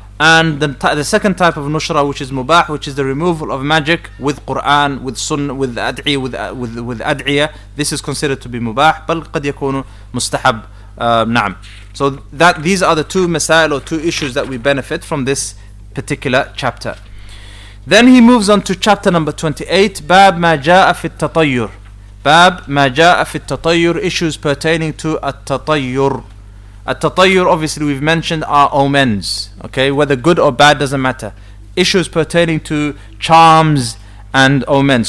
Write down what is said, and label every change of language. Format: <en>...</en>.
<en>And the second type of nushra, which is mubah, which is the removal of magic with Quran, with sunnah, with ad'iyah, with ad'iyah. This is considered to be mubah,</en> <ar>بل قد يكون مستحب. نعم.</ar> <en>So these are the two masail or two issues that we benefit from this particular chapter. Then he moves on to chapter number 28,</en> <ar>باب ما جاء في التطير. باب ما جاء في التطير,</ar> <en>issues pertaining to</en> <ar>التطير.</ar> <en>At-tatayyur, obviously we've mentioned, are omens, okay, whether good or bad doesn't matter. Issues pertaining to charms and omens.</en>